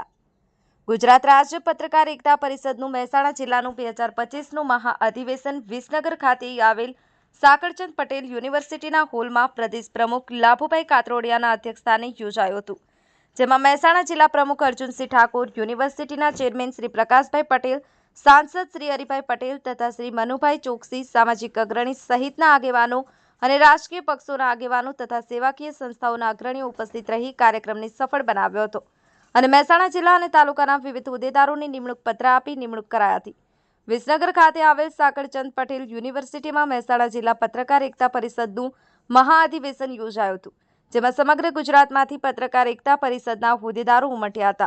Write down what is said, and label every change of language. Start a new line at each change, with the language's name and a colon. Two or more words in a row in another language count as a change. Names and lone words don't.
Gujarati: ગુજરાત રાજ્ય પત્રકાર એકતા પરિષદનું મહેસાણા જિલ્લાનું 2025નું મહાઅધિવેશન વિસનગર ખાતે આવેલ સાકળચંદ પટેલ યુનિવર્સિટીના હોલમાં પ્રદેશ પ્રમુખ લાભુભાઈ કાતરોડિયાના અધ્યક્ષસ્થાને યોજાયું હતું, જેમાં મહેસાણા જિલ્લા પ્રમુખ અર્જુનસિંહ ઠાકોર, યુનિવર્સિટીના ચેરમેન શ્રી પ્રકાશભાઈ પટેલ, સાંસદ શ્રી હરિભાઈ પટેલ તથા શ્રી મનુભાઈ ચોકસી, સામાજિક અગ્રણી સહિતના આગેવાનો અને રાજકીય પક્ષોના આગેવાનો તથા સેવાકીય સંસ્થાઓના અગ્રણીઓ ઉપસ્થિત રહી કાર્યક્રમને સફળ બનાવ્યો હતો અને મહેસાણા જિલ્લા અને તાલુકાના વિવિધ હોદ્દેદારોની નિમણૂક પત્ર આપી નિમણૂક કરાઈ હતી। વિસનગર ખાતે આવેલ સાકળચંદ પટેલ યુનિવર્સિટીમાં મહેસાણા જિલ્લા પત્રકાર એકતા પરિષદનું મહાઅધિવેશન યોજાયું હતું, જેમાં સમગ્ર ગુજરાતમાંથી પત્રકાર એકતા પરિષદના હોદ્દેદારો ઉમટ્યા હતા।